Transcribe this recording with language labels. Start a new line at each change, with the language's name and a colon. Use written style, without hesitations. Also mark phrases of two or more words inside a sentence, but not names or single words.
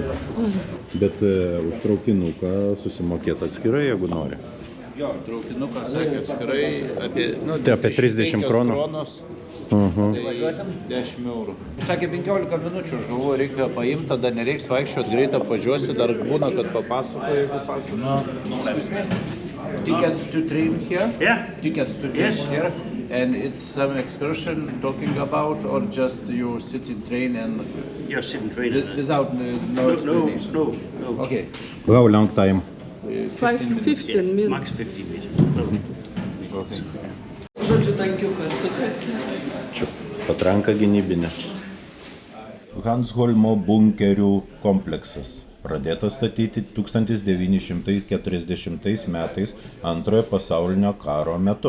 Lithuanian: Bet už traukinuką susimokėt atskirai, jeigu nori. Jo, traukinukas sakė atskirai apie, Tai apie 30 kronų. Tai 10 eurų. Sakė 15 minučių, aš galvoju, reikia paimti, tada nereiks vaikščioti, greit apvažiuosi, dar būna, kad papasakoju, jeigu pasakoju.
English: Tickets to train here? Yeah. Tickets to train here? And it's some excursion talking about, or just you sit in train and You're sitting training. without no explanation? No. Okay. How long time? 15 minutes. Max 15 minutes. Okay.
Lithuanian: Žodžiu, tankiukas sukasi. Čia patranka gynybinė. Hansholmo bunkerių kompleksas. Pradėtas statyti 1940 metais Antrojo pasaulinio karo metu.